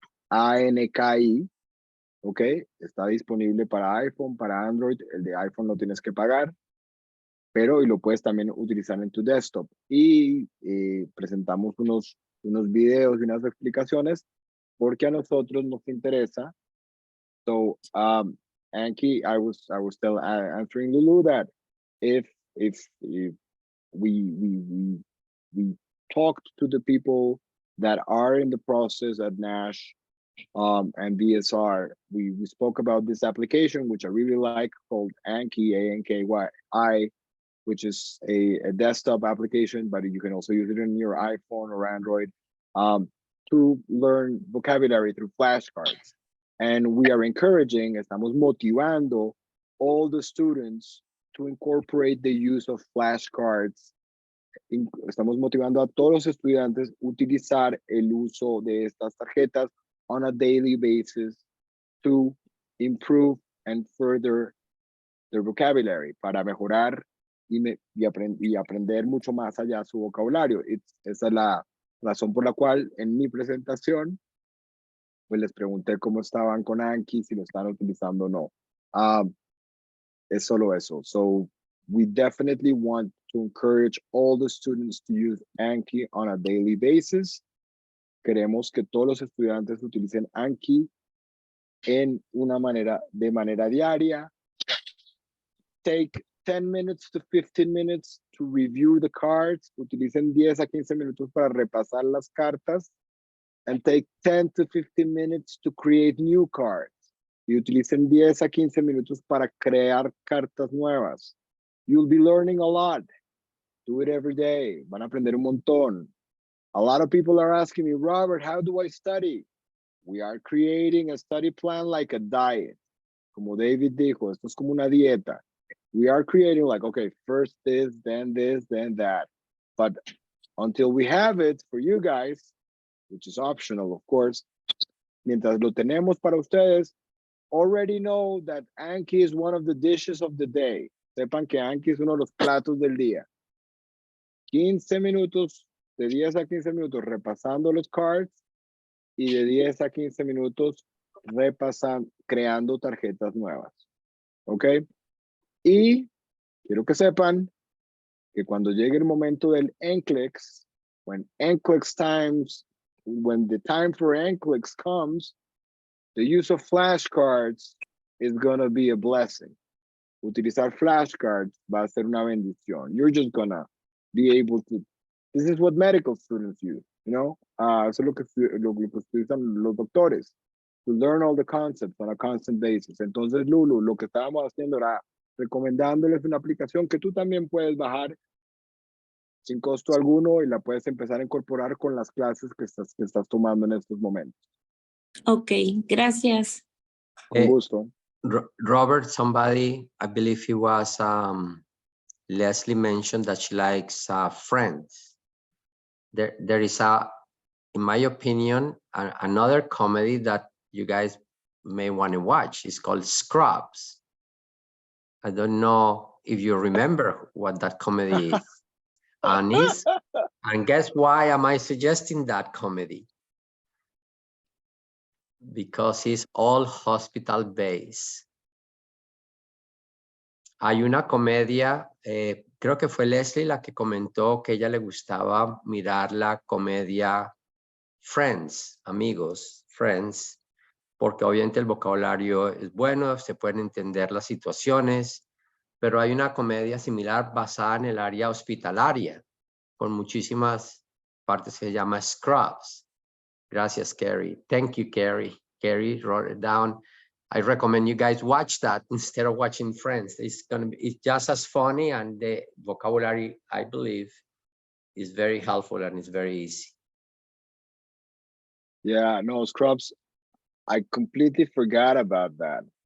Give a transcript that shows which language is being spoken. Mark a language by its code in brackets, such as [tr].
[es] ANKI, ¿ok? Está disponible para iPhone, para Android. El de iPhone lo tienes que pagar, pero y lo puedes también utilizar en tu desktop. Y presentamos unos videos y unas explicaciones porque a nosotros nos interesa. [en] So, Anki, I was still answering Lulu that if we talked to the people that are in the process at Nash and BSR, we spoke about this application, which I really like, called Anki, ANKY, which is a desktop application, but you can also use it in your iPhone or Android to learn vocabulary through flashcards. And we are encouraging, [es] estamos motivando [en] all the students to incorporate the use of flashcards. [es] Estamos motivando a todos los estudiantes a utilizar el uso de estas tarjetas [en] on a daily basis to improve and further their vocabulary, [es] para mejorar y aprender mucho más allá su vocabulario. Esa es la razón por la cual en mi presentación pues les pregunté cómo estaban con Anki, si lo están utilizando o no. Es solo eso. [en] So we definitely want to encourage all the students to use Anki on a daily basis. [es] Queremos que todos los estudiantes utilicen Anki de manera diaria. [en] Take 10 minutes to 15 minutes to review the cards. [es] Utilicen 10 a 15 minutos para repasar las cartas. [en] And take 10 to 15 minutes to create new cards. [es] Y utilicen 10 a 15 minutos para crear cartas nuevas. [en] You'll be learning a lot. Do it every day. [es] Van a aprender un montón. [en] A lot of people are asking me, Robert, how do I study? We are creating a study plan like a diet. [es] Como David dijo, esto es como una dieta. [en] We are creating like, okay, first this, then that. But until we have it for you guys, which is optional, of course, [es] mientras lo tenemos para ustedes, [en] already know that Anki is one of the dishes of the day. [es] Sepan que Anki es uno de los platos del día. 15 minutos, de 10 a 15 minutos repasando los cards y de 10 a 15 minutos creando tarjetas nuevas. ¿Ok? Y quiero que sepan que cuando llegue el momento del NCLEX, [en] when the time for NCLEX comes, the use of flashcards is going to be a blessing. [es] Utilizar flashcards va a ser una bendición. [en] You're just going to be able to, this is what medical students use, you know? [es] Eso es lo que utilizan los doctores, [en] to learn all the concepts on a constant basis. [es] Entonces, Lulu, lo que estábamos haciendo era recomendándoles una aplicación que tú también puedes bajar sin costo alguno y la puedes empezar a incorporar con las clases que estás tomando en estos momentos. Ok, gracias. Con gusto. [en] Robert, somebody, I believe it was Leslie mentioned that she likes Friends. There is in my opinion, another comedy that you guys may want to watch. It's called Scrubs. I don't know if you remember what that comedy is. And guess why am I suggesting that comedy? Because it's all hospital based. [es] Hay una comedia, creo que fue Leslie la que comentó que ella le gustaba mirar la comedia Friends, amigos, Friends, porque obviamente el vocabulario es bueno, se pueden entender las situaciones, pero hay una comedia similar basada en el área hospitalaria, con muchísimas partes que se llama Scrubs. Gracias, Carrie. [en] Thank you, Carrie. Carrie wrote it down. I recommend you guys watch that instead of watching Friends. It's just as funny, and the vocabulary, I believe, is very helpful and it's very easy. Yeah, no, Scrubs, I completely forgot about that.